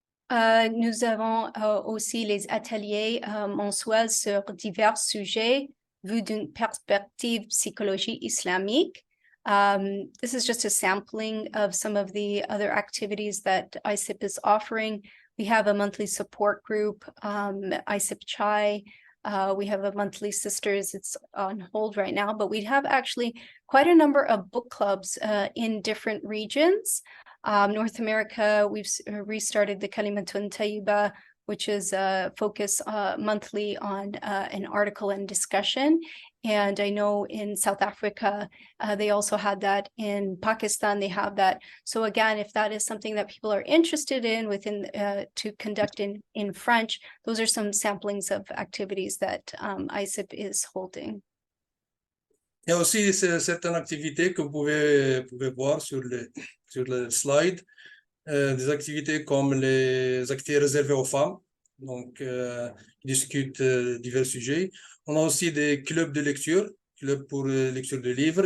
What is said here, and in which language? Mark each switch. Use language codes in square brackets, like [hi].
[fr] Nous avons aussi les ateliers mensuels sur divers sujets vus d'une perspective psychologie islamique. [en] This is just a sampling of some of the other activities that ISIP is offering. We have a monthly support group, ISIP Chai. We have a monthly sisters, it's on hold right now, but we have actually quite a number of book clubs in different regions. North America, we've restarted the Kalimatun Tayyiba, which is focus monthly on an article and discussion. And I know in South Africa, they also had that. In Pakistan, they have that. So again, if that is something that people are interested in to conduct in French, those are some samplings of activities that ISIP is holding. [fr] Il y a aussi certaines activités que vous pouvez voir sur le slide, des activités comme les activités réservées aux femmes, donc qui discutent divers sujets. On a aussi des clubs de lecture, clubs pour lecture de livres.